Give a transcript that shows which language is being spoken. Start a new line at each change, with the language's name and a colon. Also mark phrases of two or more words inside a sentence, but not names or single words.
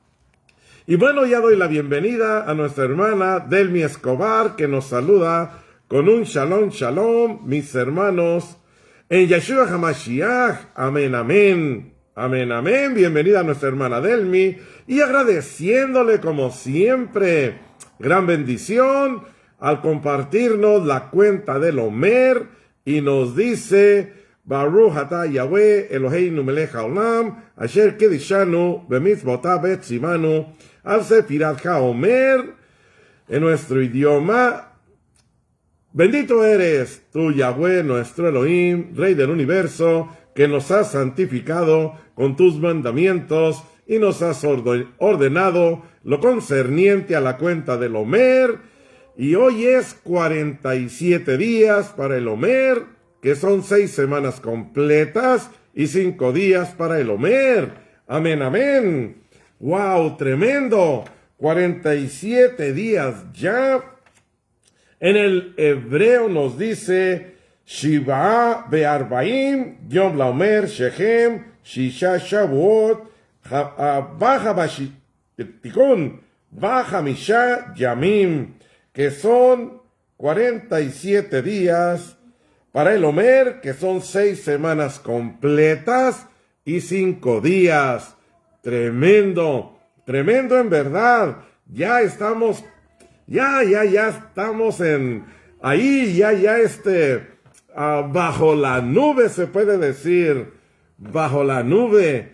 Spanish: Y bueno, ya doy la bienvenida a nuestra hermana Delmi Escobar, que nos saluda con un
Hebrew: שלום, שלום,
Spanish: mis hermanos, en Yeshua HaMashiach, amén, amén, amén, amén. Bienvenida a nuestra hermana Delmi, y agradeciéndole como siempre, gran bendición, al compartirnos la cuenta del Omer, y nos dice,
Hebrew: ברוך אתה יהוה אלוהינו מלך העולם, אשר קדשנו במצוותיו וציוונו, על ספירת העומר,
Spanish: en nuestro idioma, bendito eres tú, Yahweh, nuestro Elohim, Rey del universo, que nos has santificado con tus mandamientos y nos has ordenado lo concerniente a la cuenta del Omer. Y hoy es 47 días para el Omer, que son 6 semanas completas y 5 días para el Omer. Amén, amén. ¡Wow! ¡Tremendo! 47 días ya. En el hebreo nos dice,
Hebrew: שבעה וארבעים, יום לעומר שהם, ששה שבועות, וחמישה ימים,
Spanish: que son 47 días para el Omer, que son 6 semanas completas y 5 días. Tremendo, tremendo en verdad. Ya estamos en ahí, bajo la nube, se puede decir, bajo la nube.